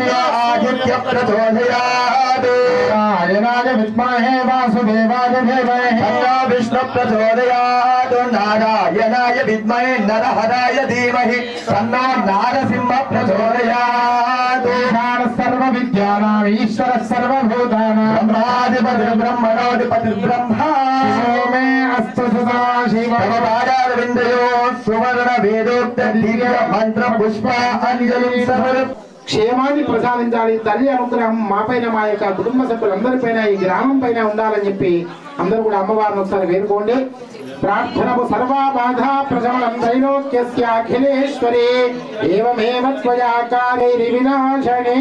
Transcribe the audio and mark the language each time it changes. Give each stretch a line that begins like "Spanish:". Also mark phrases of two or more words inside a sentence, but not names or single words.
Sanskrit: आदित्य प्रचोदयात् नारायणाय विद्महे वासुदेवाय धीमहि तन्नो विष्णु प्रचोदयात् नारायणाय विद्महे नरहराय धीमहि तन्नो नारसिंह प्रचोदयात् सर्वविद्यानां ईश्वरः सर्वभूतानां ब्रह्मणोऽधिपतिर्ब्रह्मा शिवो मे अस्तु सदा शिवः पादारविन्दयोः सुवर्ण वेदोक्त दिव्य मंत्र पुष्प अंजलि समर्पयामि।
Telugu: క్షేమాన్ని ప్రసాదించాలి. తల్లి అనుగ్రహం మాపైన మా యొక్క కుటుంబ సభ్యులందరిపైన ఈ గ్రామం పైన ఉండాలని చెప్పి అందరూ కూడా అమ్మవారిని ఒకసారి వేడుకోండి.
Sanskrit: ప్రార్థనము సర్వా బాధా ప్రశమనం త్రైలోక్యస్య అఖిలేశ్వరే ఏవమేవ త్వయా కాలైరి వినాశనే.